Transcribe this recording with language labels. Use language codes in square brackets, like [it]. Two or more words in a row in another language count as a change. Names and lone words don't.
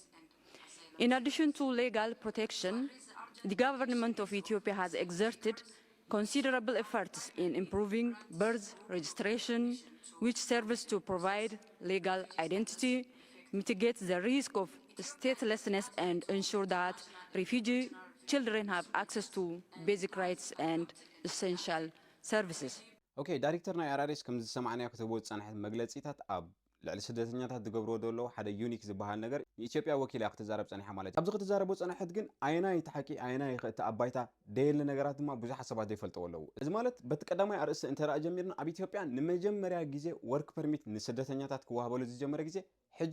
[en] In addition to legal protection, the government of Ethiopia has exerted considerable efforts in improving birth registration, which serves to provide legal identity, mitigate the risk of statelessness, and ensure that refugee children have access to basic rights and essential services. [ti] ኦኬ ዳይሬክተር ናይ አራሬስ ከም ዝሰማዕናዮ ከተቦ ጸንሐት መግለጺታት ኣብ ልዕሊ ስደተኛታት ዝገብርዎ ዘሎ ሓደ ዩኒክ ዝበሃል ነገር ኢትዮጵያ ወኪላ ክትዛረብ ጸኒሓ ማለት እዩ። ኣብዚ ክትዛረቦ ጸንሐት ግን ኣይናይ ተሓቂ ኣይናይ ክእቲ ኣባይታ ደየለ ነገራት ድማ ብዙሕ ሓሳባት ዘይፈልጠው ኣለዉ። እዚ ማለት በቲ ቀዳማይ ኣርእስቲ እንተራእ ጀሚርና ኣብ ኢትዮጵያ ንመጀመርያ ግዜ [en] work permit [ti] ንስደተኛታት ክዋሃበሉ ዝጀመረ ግዜ ሕጂ